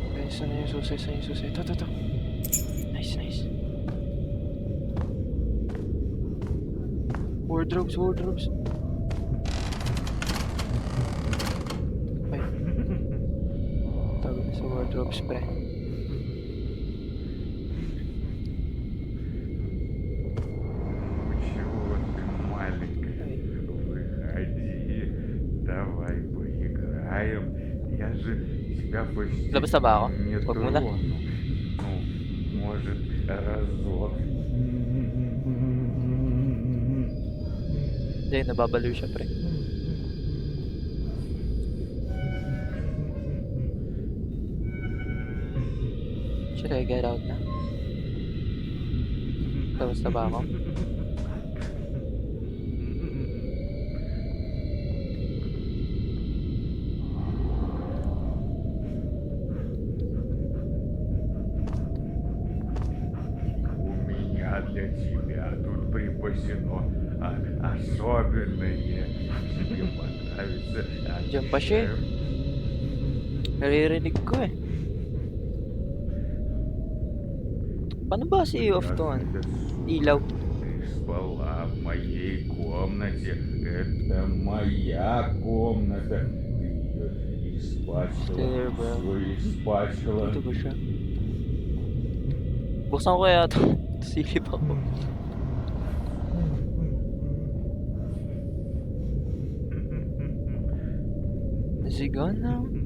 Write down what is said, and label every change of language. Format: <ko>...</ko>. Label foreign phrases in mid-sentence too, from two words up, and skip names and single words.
<tl>Saan na yung susi? Saan yung susi? Ito. Nice. Wardrobes. Ay. Tago na sa wardrobes, pre.</tl> <ru>Ну чего ты, маленькая? Выходи. Давай поиграем. Я же тебя почти</ru> <tl>Labas na ba ako?</tl> <ru>не</ru> <tl>Wag muna.</tl> <ru>трону. Ну, может, разок.</ru> <tl>Hindi, nababaliw siya, pre.</tl> <en>Should I get out na?</en> <tl>Labas na ba ako?</tl> <ru>У меня для тебя тут припасено особенное. Тебе понравится.</ru> <tl>Diyan pa siya eh. Naririnig ko eh. Paano ba si off to? Ilaw.</tl> <ru>Ты спала в моей комнате. Это моя комната. Ты ее испачкала.</ru> <en>There, bro.</en> <ru>Все испачкала.</ru> <tl>Dito ba siya? Buksan ko kaya ito. Silip ako.</tl> <en>Is he gone now?</en>